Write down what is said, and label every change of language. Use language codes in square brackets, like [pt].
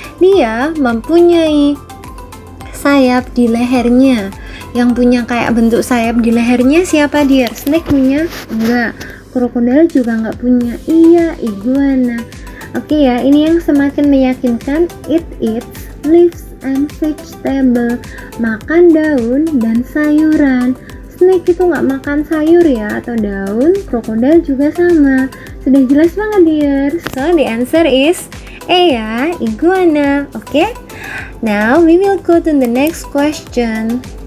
[id] Dia mempunyai sayap di lehernya. Yang punya kayak bentuk sayap di lehernya siapa dear? Snake punya? Enggak. Krokodil juga enggak punya. Iya, iguana. Oke ya, ini yang semakin meyakinkan. [en] It eats leaves and vegetable. [id] Makan daun dan sayuran. Snake itu nggak makan sayur ya atau daun. Krokodil juga sama. Sudah jelas banget dear. [en] So the answer is A ya, iguana. Oke. Now we will go to the next question.